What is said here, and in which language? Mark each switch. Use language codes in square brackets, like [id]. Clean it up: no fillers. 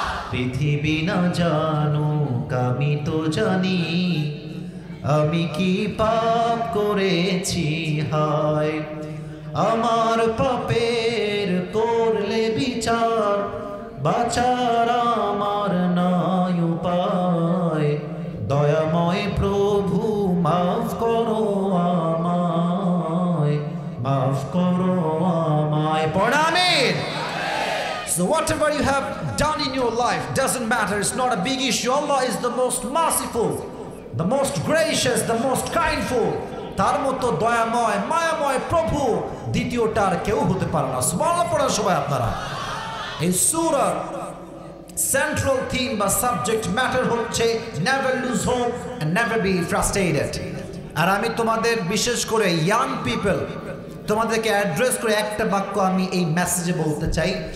[bn] পৃথিবী না জানুক আমি তো জানি, আমি কি পাপ করেছি হায়, আমার পাপের করলে বিচার, বাঁচার আমার নাই উপায়, দয়াময় প্রভু মাফ করো আমায়, মাফ করো আমায়। পড় আমিন। [en] So whatever you have done in your life doesn't matter, it's not a big issue. Allah is the most merciful, the most gracious, the most kindful. [bn] তার মতো দয়াময় মায়াময় প্রভু দ্বিতীয়টার কেউ হতে পারে না। সুবহানাল্লাহ পড়েন সবাই আপনারা। এই সূরার সেন্ট্রাল থিম বা সাবজেক্ট ম্যাটার হচ্ছে [en] Never lose hope and never be frustrated. [bn] আর আমি তোমাদের, বিশেষ করে [en] young people, [bn] তোমাদেরকে অ্যাড্রেস করে একটা বাক্য আমি এই মেসেজে বলতে চাই।